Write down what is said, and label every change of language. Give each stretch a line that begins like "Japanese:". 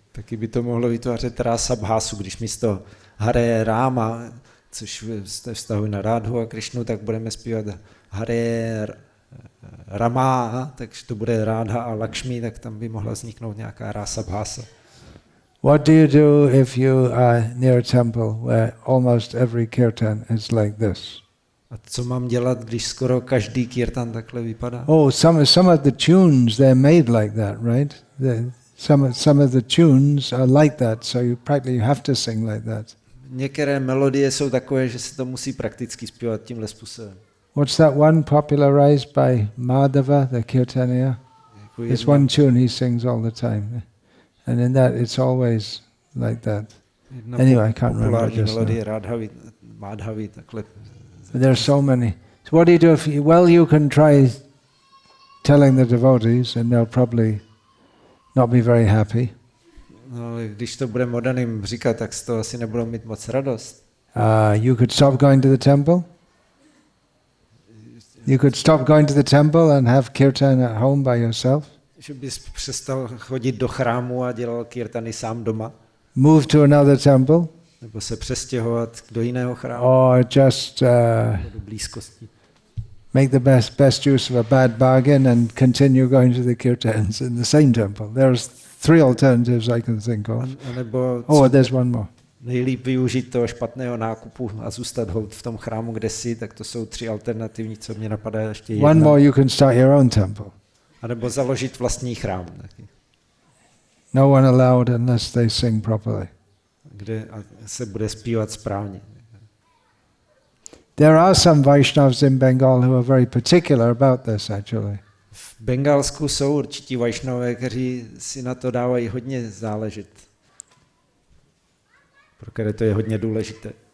Czech: Taky by to mohlo vytvářet rasa bhásu, když místo Hare Rama, což se vztahuje na Rádhu a Krishnu, tak budeme zpívat Hare Rama, takže to bude Rádha a Lakshmi, tak tam by mohla vzniknout nějaká rasa bhása.
English: What do you do if you are near a temple where almost every kirtan is like this?
Czech: A co mám dělat, když skoro každý kirtan takhle vypadá?
English: Oh, some of the tunes, they're made like that, right? Some of the tunes are like that, so you practically have to sing like that.
Czech: Některé melodie jsou takové, že se to musí prakticky zpívat tímhle způsobem.
English: What's that one popularized by Madhava, the Kirtaniya? There's one tune he sings all the time. And in that it's always like that. Anyway, I can't remember just
Czech: melodie
English: now.
Czech: Radhavy, Madhavy, takhle.
English: But there are so many. So what do you do if you can try telling the devotees and they'll probably not be very happy.
Czech: No, když to budeme oddaným říkat, tak z toho asi nebudou mít moc radost.
English: You could stop going to the temple. You could stop going to the temple and have kirtan at home by yourself.
Czech: Že bys přestal chodit do chrámu a dělal kirtany sám doma.
English: Move to another temple.
Czech: Nebo se přestěhovat do jiného chrámu.
English: Or just
Czech: do blízkosti.
English: make the best use of a bad bargain and continue going to the kirtans in the same temple. There's 3 alternatives I can think of.
Czech: Nebo
English: there's one more.
Czech: Nejlíp využít toho špatného nákupu a zůstat v tom chrámu, kde jsi, tak to jsou 3 alternativní, co mě napadá ještě jedna.
English: One more, you can start your own temple.
Czech: A nebo založit vlastní chrám. Taky.
English: No one allowed unless they sing properly.
Czech: Kde se bude zpívat správně.
English: There are some Vaishnavas in Bengal who are very particular about this actually.
Czech: V Bengalsku jsou určití Vaishnavové, kteří si na to dávají hodně záležet. Pro které to je hodně důležité.